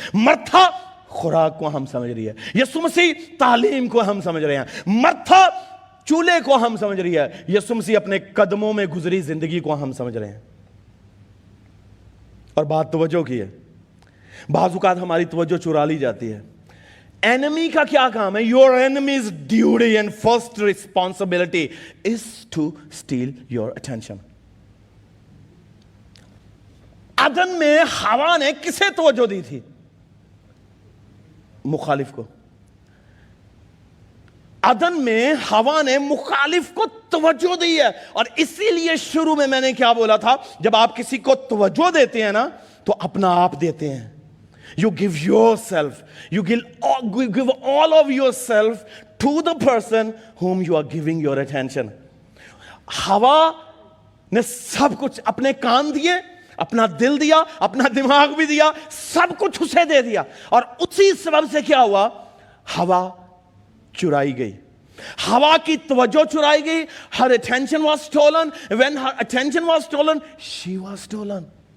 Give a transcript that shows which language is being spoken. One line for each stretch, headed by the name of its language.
Urdu: Murtha خوراک کو اہم سمجھ رہی ہے, یسوع مسیح تعلیم کو اہم سمجھ رہے ہیں. مرتھا چولہے کو اہم سمجھ رہی ہے, یسوع مسیح اپنے قدموں میں گزری زندگی کو اہم سمجھ رہے ہیں. اور بات توجہ کی ہے. بعض اوقات ہماری توجہ چرا لی جاتی ہے.
English: Enemy
Urdu: کا کیا کام ہے؟
English: Your enemy's duty and first responsibility is to steal your attention.
Urdu: عدن میں ہوا نے کسے توجہ دی تھی؟ مخالف کو. عدن میں ہوا نے مخالف کو توجہ دی ہے. اور اسی لیے شروع میں میں نے کیا بولا تھا, جب آپ کسی کو توجہ دیتے ہیں نا تو اپنا آپ دیتے ہیں.
English: You give yourself, you give all of yourself to the person whom you are giving your attention.
Urdu: ہوا نے سب کچھ, اپنے کان دیے, اپنا دل دیا, اپنا دماغ بھی دیا, سب کچھ اسے دے دیا. اور اسی سبب سے کیا ہوا؟ ہوا چرائی گئی, ہوا کی توجہ چرائی گئی.
English: Her attention was stolen. When her attention was stolen, she was stolen.